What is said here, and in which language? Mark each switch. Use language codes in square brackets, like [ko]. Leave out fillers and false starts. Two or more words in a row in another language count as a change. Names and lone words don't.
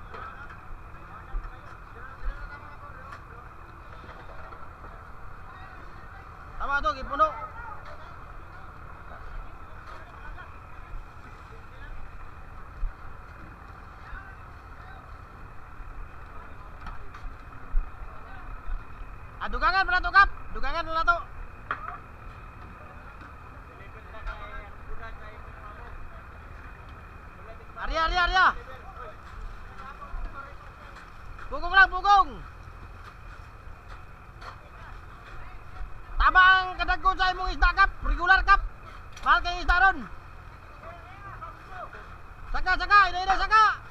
[ceb] Tama to, gipuno. Dugangan pala to kap. Dugangan pala to. Arya, Arya, Arya. Pugong lang, pugong. Tama ang kadagkon sa imong isda kap, regular kap. Mahal kay isda ron. Saka, saka, ina saka.